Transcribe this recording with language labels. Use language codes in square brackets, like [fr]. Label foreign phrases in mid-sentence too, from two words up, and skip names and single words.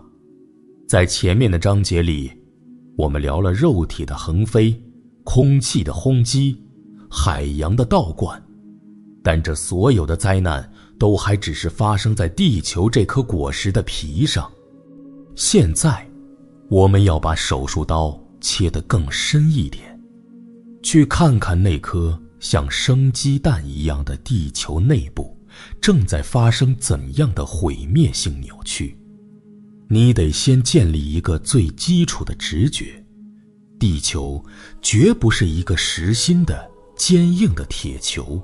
[zh] 在前面的章節裡，我們聊了肉體的橫飛、空氣的轟擊、海洋的倒灌，但這所有的災難都還只是發生在地球這顆果實的皮上。現在，我們要把手術刀切得更深一點，去看看那顆像生雞蛋一樣的地球內部正在發生怎樣的毀滅性扭曲。你得先建立一個最基礎的直覺，地球絕不是一個實心的堅硬的鐵球。